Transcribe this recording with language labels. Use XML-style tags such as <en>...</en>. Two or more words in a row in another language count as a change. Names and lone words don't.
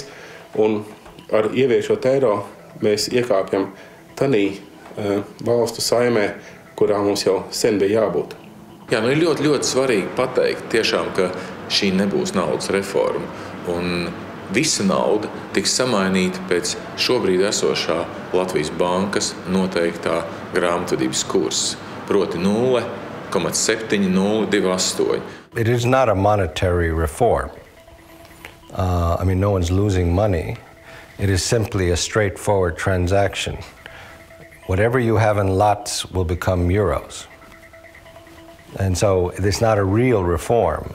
<lv>Un ar ieviešot eiro mēs iekāpjam tādā valstu saimē, kurā mums jau sen bija jābūt. Jā, ir ļoti, ļoti svarīgi pateikt, tiešām, ka šī nebūs naudas reforma. Un visa nauda tiks samainīta pēc šobrīd esošā Latvijas bankas noteiktā grāmatvedības kursa, proti 0,7028.</lv> <en>It is not a monetary reform. No one's losing money. It is simply a straightforward transaction. Whatever you have in lots will become euros. And so it's not a real reform.</en>